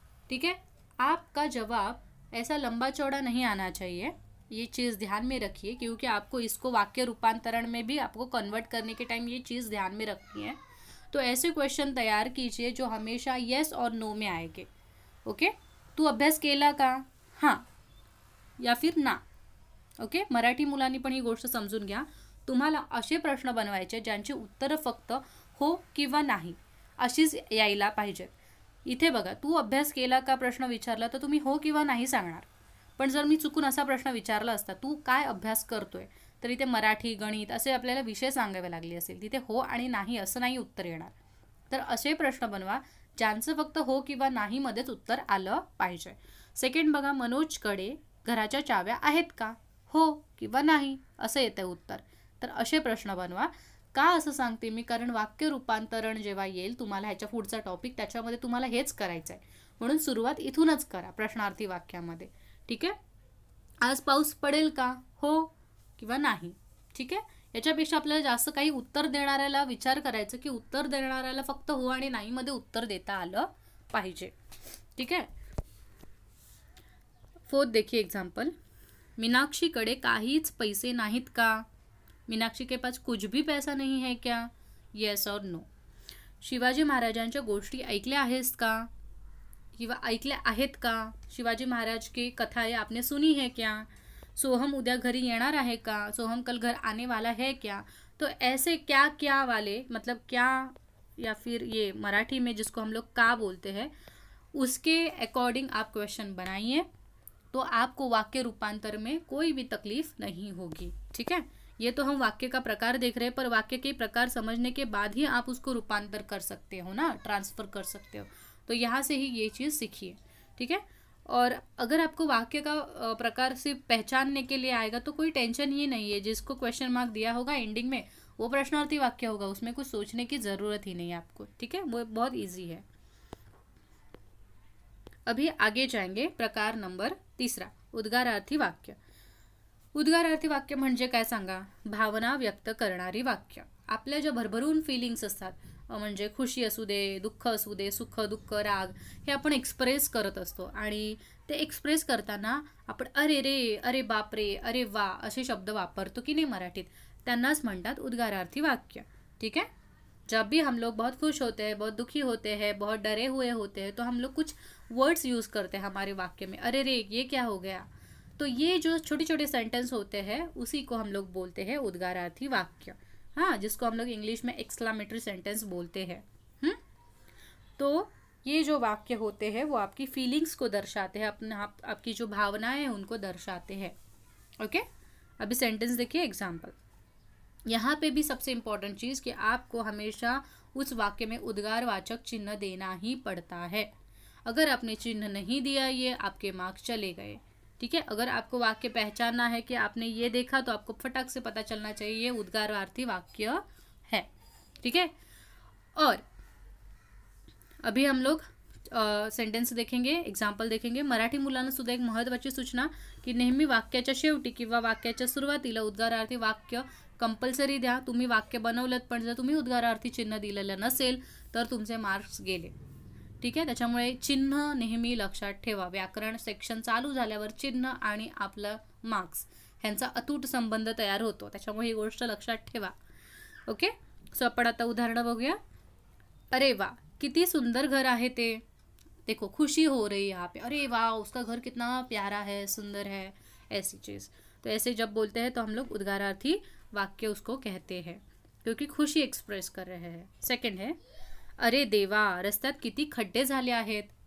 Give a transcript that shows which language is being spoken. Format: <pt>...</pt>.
<hi>ठीक है, आपका जवाब ऐसा लंबा चौड़ा नहीं आना चाहिए, ये चीज़ ध्यान में रखिए, क्योंकि आपको इसको वाक्य रूपांतरण में भी आपको कन्वर्ट करने के टाइम ये चीज़ ध्यान में रखनी है। तो ऐसे क्वेश्चन तैयार कीजिए जो हमेशा येस और नो में आएंगे।</hi> <mr>ओके, तू अभ्यास केला का,</mr> <hi>हाँ या फिर ना।</hi> <mr>ओके, मराठी मुलांनी पण ही गोष्ट समजून घ्या, तुम्हाला असे प्रश्न बनवायचे ज्यांची उत्तरं फक्त हो किंवा नाही अशीच यायला पाहिजेत। इथे बघा, तू अभ्यास केला का प्रश्न विचारला तर तुम्ही हो किंवा नाही सांगणार, पण जर मी चुकून असा प्रश्न विचारला असता, तू काय अभ्यास करतोय, तर इथे मराठी गणित असे आपल्याला विषय सांगावे लागले असेल, तिथे हो आणि नाही असं नाही उत्तर येणार। तर असे प्रश्न बनवा ज्यांचं फक्त हो किंवा नाही मध्येच उत्तर आलं पाहिजे। सेकंड बघा, मनोजकडे घराच्या चाव्या आहेत का, हो किंवा नाही असं येतं उत्तर। तर असे प्रश्न बनवा। का असं सांगते मी, कारण वाक्य रूपांतरण जेव्हा येईल तुम्हाला ह्याच्या पुढचा टॉपिक, त्याच्यामध्ये तुम्हाला हेच करायचं आहे, म्हणून सुरुवात इथूनच करा प्रश्नार्थी वाक्यामध्ये। ठीक आहे, आज पाऊस पडेल का, हो किंवा नाही। ठीक आहे, याच्यापेक्षा आपल्याला जास्त काही उत्तर देणाऱ्याला विचार करायचं की उत्तर देणाऱ्याला फक्त हो आणि नाही मध्ये उत्तर देता आलं पाहिजे।</mr> <hi>ठीक है, फोर्थ देखिए एग्जाम्पल,</hi> <mr>मीनाक्षीकडे काहीच पैसे नाहीत का,</mr> <hi>मीनाक्षी के पास कुछ भी पैसा नहीं है क्या, येस और नो।</hi> <mr>शिवाजी महाराजांच्या गोष्टी ऐकल्या आहेस का किंवा ऐकल्या आहेत का,</mr> <hi>शिवाजी महाराज की कथाएं आपने सुनी है क्या,</hi> <mr>सोहम उद्या घरी येणार आहे का,</mr> <hi>सोहम कल घर आने वाला है क्या। तो ऐसे क्या क्या वाले, मतलब क्या या फिर ये मराठी में जिसको हम लोग का बोलते हैं, उसके अकॉर्डिंग आप क्वेश्चन बनाइए, तो आपको वाक्य रूपांतर में कोई भी तकलीफ नहीं होगी। ठीक है, ये तो हम वाक्य का प्रकार देख रहे हैं, पर वाक्य के प्रकार समझने के बाद ही आप उसको रूपांतर कर सकते हो ना, ट्रांसफर कर सकते हो। तो यहाँ से ही ये चीज़ सीखिए। ठीक है, और अगर आपको वाक्य का प्रकार से पहचानने के लिए आएगा तो कोई टेंशन ही नहीं है, जिसको क्वेश्चन मार्क दिया होगा एंडिंग में वो प्रश्नार्थी वाक्य होगा, उसमें कुछ सोचने की ज़रूरत ही नहीं है आपको। ठीक है, वो बहुत ईजी है। अभी आगे जाएंगे, प्रकार नंबर 3, उद्गारार्थी वाक्य।</hi> <mr>उद्गारार्थी वाक्य म्हणजे काय सांगा, भावना व्यक्त करणारी वाक्य। आपल्या ज्या भरभरून फिलिंग्स असतात, म्हणजे खुशी असू दे, दुःख असू दे, सुख दुःख राग, हे आपण एक्सप्रेस करत असतो, आणि ते एक्सप्रेस करताना आपण अरे रे, अरे बाप रे, अरे वा असे शब्द वापरतो की नाही मराठीत, त्यांनाच म्हणतात उद्गारार्थी वाक्य।</mr> <hi>ठीक है, जब भी हम लोग बहुत खुश होते हैं, बहुत दुखी होते हैं, बहुत डरे हुए होते हैं, तो हम लोग कुछ वर्ड्स यूज़ करते हैं हमारे वाक्य में, अरे रे ये क्या हो गया। तो ये जो छोटे छोटे सेंटेंस होते हैं उसी को हम लोग बोलते हैं उद्गारार्थी वाक्य। हाँ, जिसको हम लोग इंग्लिश में एक्सक्लामेटरी सेंटेंस बोलते हैं। तो ये जो वाक्य होते हैं वो आपकी फीलिंग्स को दर्शाते हैं, आपकी जो भावनाएं हैं उनको दर्शाते हैं। ओके, अभी सेंटेंस देखिए एग्जाम्पल। यहाँ पे भी सबसे इम्पॉर्टेंट चीज़ कि आपको हमेशा उस वाक्य में उद्गारवाचक चिन्ह देना ही पड़ता है। अगर आपने चिन्ह नहीं दिया, ये आपके मार्क्स चले गए। ठीक है, अगर आपको वाक्य पहचानना है कि आपने ये देखा तो आपको फटाक से पता चलना चाहिए ये उद्गारार्थी वाक्य है। ठीक है, और अभी हम लोग सेंटेन्स देखेंगे, एग्जाम्पल देखेंगे।</hi> <mr>मराठी मुलांना सुद्धा एक महत्त्वाची सूचना की नेहमी वाक्याच्या शेवटी किंवा वाक्याच्या सुरुवातीला उद्गारार्थी वाक्य कंपल्सरी द्या। तुम्ही वाक्य बनवलं पण जर तुम्ही उद्गारार्थी चिन्ह दिलेलं नसेल तर तुमचे मार्क्स गेले। ठीक आहे, त्याच्यामुळे चिन्ह नेहमी लक्षात ठेवा। व्याकरण सेक्शन चालू झाल्यावर चिन्ह आणि आपलं मार्क्स ह्यांचा अतूट संबंध तयार होतो, त्याच्यामुळे ही गोष्ट लक्षात ठेवा। ओके, सो आपण आता उदाहरण बघूया।</mr> <hi>अरे वाह,</hi> <mr>किती सुंदर घर आहे ते,</mr> <hi>देखो खुशी हो रही है यहाँ पे, अरे वाह उसका घर कितना प्यारा है, सुंदर है, ऐसी चीज़। तो ऐसे जब बोलते हैं तो हम लोग उद्गारार्थी वाक्य उसको कहते हैं, क्योंकि खुशी एक्सप्रेस कर रहे हैं। सेकंड है,</hi> <mr>अरे देवा रस्त्यात किती खड्डे झाले आहेत,</mr>